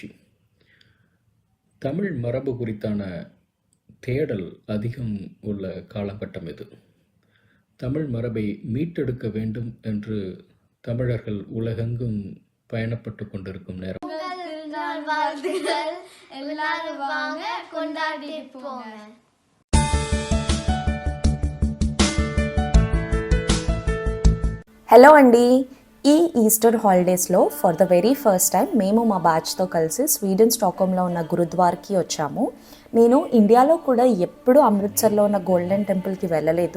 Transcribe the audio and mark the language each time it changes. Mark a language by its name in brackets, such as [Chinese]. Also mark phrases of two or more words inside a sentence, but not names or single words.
[Tamil] தமிழ் மரபு குறித்தான தேடல் அதிகம் உள்ள காலகட்டம் இது. தமிழ் மரபை மீட்டெடுக்க வேண்டும் என்று தமிழர்கள் உலகெங்கும் பயணப்பட்டு கொண்டிருக்கும் நேரம். எல்லாரும் வாங்க கொண்டாடி போங்க. [Telugu] హలో అండి. ఈ ఈస్టర్ హాలిడేస్లో [English] for the very first time [Telugu] మేము మా బ్యాచ్తో కలిసి స్వీడన్ స్టాక్హోమ్లో ఉన్న గురుద్వార్కి వచ్చాము. నేను ఇండియాలో కూడా ఎప్పుడూ అమృత్సర్లో ఉన్న గోల్డెన్ టెంపుల్కి వెళ్ళలేదు.